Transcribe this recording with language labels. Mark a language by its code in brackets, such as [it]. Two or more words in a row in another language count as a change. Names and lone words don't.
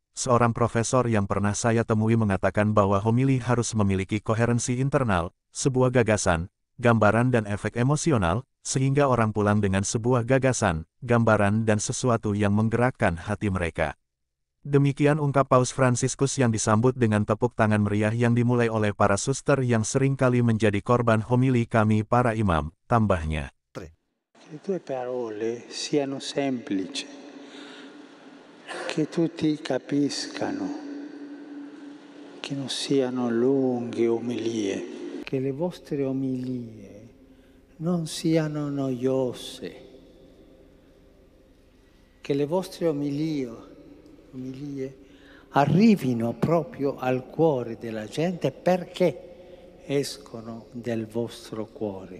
[id] Seorang profesor yang pernah saya temui mengatakan bahwa homili harus memiliki koherensi internal, sebuah gagasan, gambaran dan efek emosional, sehingga orang pulang dengan sebuah gagasan, gambaran dan sesuatu yang menggerakkan hati mereka. Demikian ungkap Paus Fransiskus yang disambut dengan tepuk tangan meriah yang dimulai oleh para suster yang sering kali menjadi korban homili kami para imam, tambahnya. [it] Le tue parole siano semplici, che tutti capiscano, che non siano lunghe omelie, che le vostre omelie non siano noiose, che le vostre omelie arrivino proprio al cuore della gente perché escono dal vostro cuore.